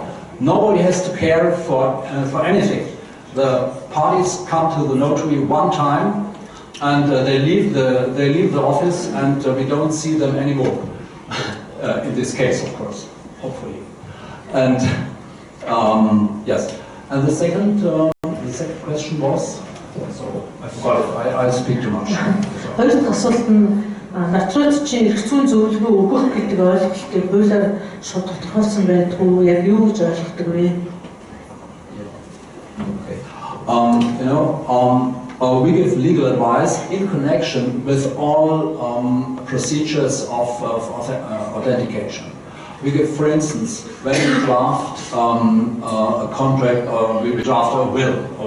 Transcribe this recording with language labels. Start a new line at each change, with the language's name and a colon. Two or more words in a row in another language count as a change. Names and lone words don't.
English: Nobody has to care for anything. The parties come to the notary one time, and they leave the office, and we don't see them anymore. In this case, of course, hopefully. And yes. And the second question was. So I forgot it. I speak too much.
Mongolian: Хоёр дахь асуулт нь нотариат чинь эрх зүйн зөвлөгөө өгөх гэдэг ойлголтыг хуулиар шууд тодорхойлсон байдгүй яг юу гэж ойлгодог вэ?
English: Okay. We give legal advice in connection with all procedures of authentication. We give, for instance, when we draft a contract or we draft a will.